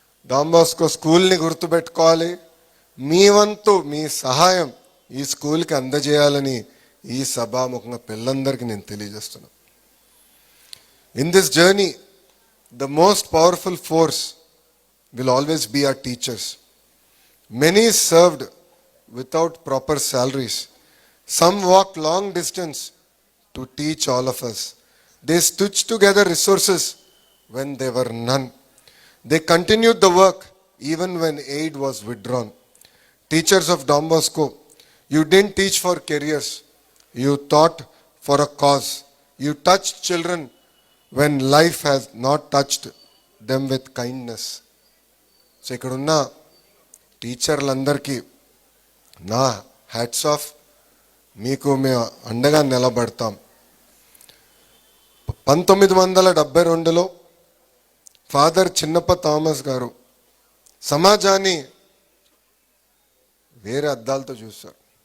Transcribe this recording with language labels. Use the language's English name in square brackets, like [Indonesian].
[Telugu] Don Bosco స్కూల్ని గుర్తుపెట్టుకోవాలి. మీ వంతు మీ సహాయం ఈ స్కూల్కి అందజేయాలని ఈ సభాముఖంగా పిల్లలందరికీ నేను తెలియజేస్తున్నాను. [English] In this journey the most powerful force will always be our teachers. Many served without proper salaries. Some walked long distance to teach all of us. They stitched together resources when there were none. They continued the work even when aid was withdrawn. Teachers of Don Bosco, you didn't teach for careers. You taught for a cause. You touched children when life has not touched them with kindness. [Telugu] So, ikkadunna టీచర్లందరికీ నా hats off. మీకు మేము అండగా నిలబడతాం. 1972లో father చిన్నప్ప Thomas గారు సమాజాన్ని వేరే అద్దాలతో చూశారు.